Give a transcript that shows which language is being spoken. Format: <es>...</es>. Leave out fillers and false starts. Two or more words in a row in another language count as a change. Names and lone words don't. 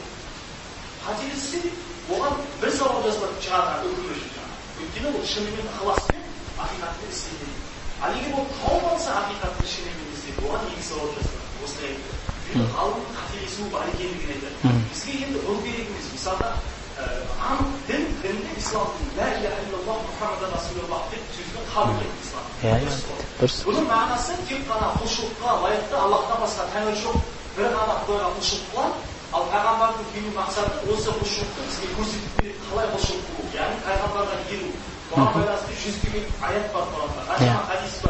<kk>Қателессе де, оған бір сауал жазылып шығады үкімі үшін. Өйткені ол шынымен ықыласпен ақиқатты істейді. Ал егер ол тауып алса ақиқатты шынымен істейді, оған екі сауал жазылады. Осылай айтты. Ғалымның қателесуі бар екендігін айтады. Бізге енді бұл керек емес. Мысалға, анық дінде исламның</kk> <ar>لا إله إلا الله محمد رسول الله</ar> <kk>деп сөзді қабылдайды ислам. Бұның мағынасы тек қана құлшылыққа лайықты Аллахтан басқа тәңір жоқ, бір ғана Құдайға құлшылық қылады, ал пайғамбардың келу мақсаты осы құлшылықты бізге көрсетіп береді, қалай құлшылық қылу, яғни пайғамбарға еру. Бұған байланысты жүздеген аят бар Құранда, қаншама хадис бар.</kk>